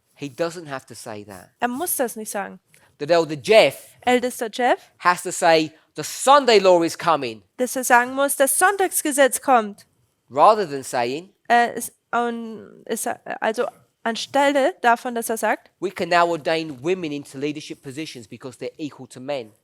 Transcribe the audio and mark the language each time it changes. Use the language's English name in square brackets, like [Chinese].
[English] He doesn't have to say that. [German] Er muss das nicht sagen. [English] That Elder Jeff [German] Ältester Jeff, [English] has to say, the Sunday law is coming, [German] dass er sagen muss, das Sonntagsgesetz kommt. [English] rather than saying, [German] Also anstelle davon, dass er sagt, [English] we can now ordain women into leadership positions because they're equal to men.